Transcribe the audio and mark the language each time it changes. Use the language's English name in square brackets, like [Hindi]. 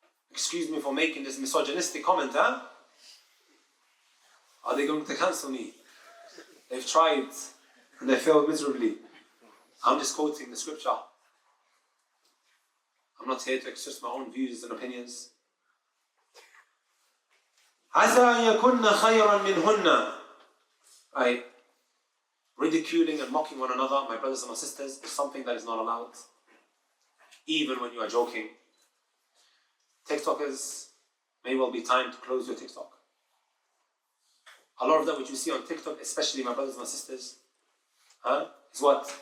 [English] Excuse me for making this misogynistic comment, Are they going to cancel me? They've tried, and they failed miserably. I'm just quoting the scripture. I'm not here to express my own views and opinions. [Arabic] عَسَىٰ أَن يَكُنَّ خَيْرًا مِّنْهُنَّ. [English] Right? ridiculing and mocking one another, my brothers and my sisters, is something that is not allowed. Even when you are joking. TikTokers, may well be time to close your TikTok. A lot of that which you see on TikTok, especially my brothers and my sisters, is what?